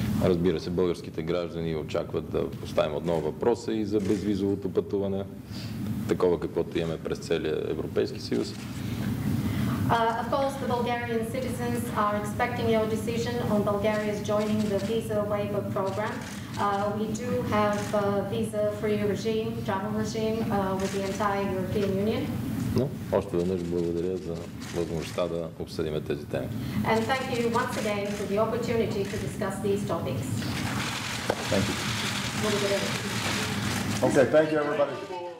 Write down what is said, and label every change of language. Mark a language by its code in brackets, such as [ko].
[bg] Разбира се, българските граждани очакват да поставим отново въпроса и за безвизовото пътуване, такова каквото имаме през целия Европейски съюз. [en] Of course, the Bulgarian citizens are expecting your decision on Bulgaria's joining the visa waiver program. We do have a visa-free regime, travel regime with the entire European Union. [bg] Но още веднъж благодаря за възможността да обсъдим тези теми. [en] And thank you once again for the opportunity to discuss these topics. Thank you. [bg] Благодаря ви. [en] Okay, thank you, everybody.